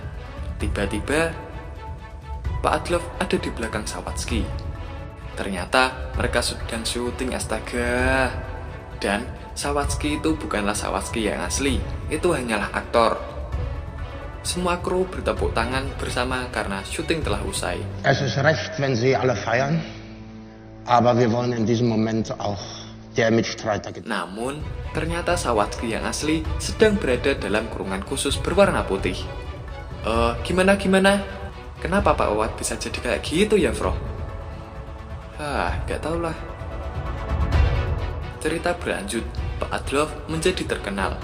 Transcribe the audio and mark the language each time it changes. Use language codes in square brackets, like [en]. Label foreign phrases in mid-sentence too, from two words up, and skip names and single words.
[id] Tiba-tiba Pak Adilov ada di belakang Sawatzki. Ternyata mereka sedang syuting, astaga. Dan Sawatzki itu bukanlah Sawatzki yang asli, itu hanyalah aktor. Semua kru bertepuk tangan bersama karena syuting telah usai. [de] Es ist recht, wenn Sie alle feiern, aber wir wollen in diesem Moment auch der Mitstreiter gedenken. [id] Namun, ternyata Sawatzki yang asli sedang berada dalam kurungan khusus berwarna putih. Gimana? Kenapa Pak Wawat bisa jadi kayak gitu ya, Bro? Gak tau lah. Cerita berlanjut, Pak Adilov menjadi terkenal.